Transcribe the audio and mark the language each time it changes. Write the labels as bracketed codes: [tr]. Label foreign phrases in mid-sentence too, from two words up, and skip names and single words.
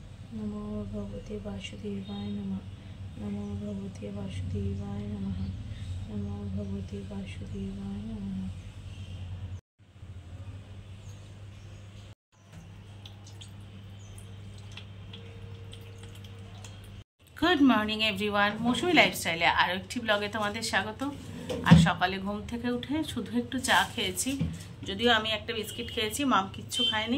[sa] नमो भगवते वासुदेवाय नमः। नमो भगवते वासुदेवाय नमः। नमो भगवते वासुदेवाय नमः। [en] good morning everyone, [bn] মৌসুমি লাইফস্টাইলে আরও একটি ব্লগে তোমাদের স্বাগত। আর সকালে ঘুম থেকে উঠে শুধু একটু চা খেয়েছি, যদিও আমি একটা বিস্কিট খেয়েছি, মাম কিচ্ছু খায়নি।